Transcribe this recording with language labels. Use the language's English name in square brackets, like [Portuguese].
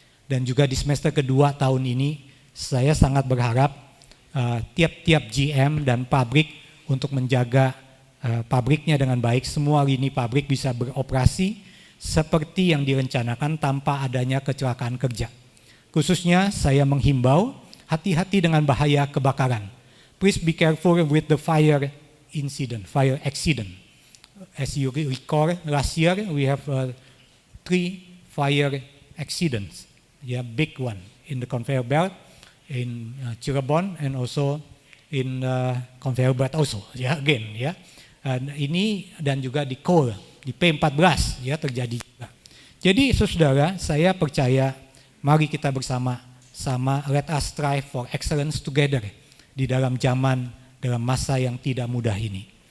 [Indonesian] Dan juga di semester kedua tahun ini, saya sangat berharap tiap-tiap GM dan pabrik untuk menjaga pabriknya dengan baik. Semua lini pabrik bisa beroperasi seperti yang direncanakan tanpa adanya kecelakaan kerja. Khususnya saya menghimbau hati-hati dengan bahaya kebakaran. [English] Please be careful with the fire accident. As you recall, last year we have 3 fire accidents, big one in the conveyor belt in Cirebon and also in conveyor belt also, again. [Indonesian] Ini dan juga di coal, di P14 terjadi juga. Jadi saudara, saya percaya mari kita bersama-sama let us strive for excellence together di dalam masa yang tidak mudah ini.